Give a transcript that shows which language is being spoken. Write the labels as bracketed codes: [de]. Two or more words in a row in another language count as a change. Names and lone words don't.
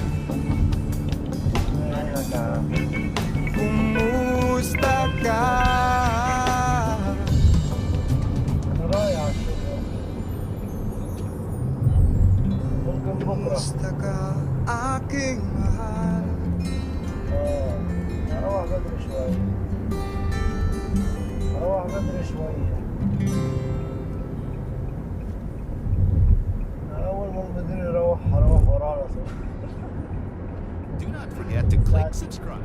[tl] Kumusta ka? Kumusta ka, aking mahal? [ar] أروح بدري شوي أروح بدري شوية أول ما بدري أروح ورانا [en] Do not forget to click subscribe.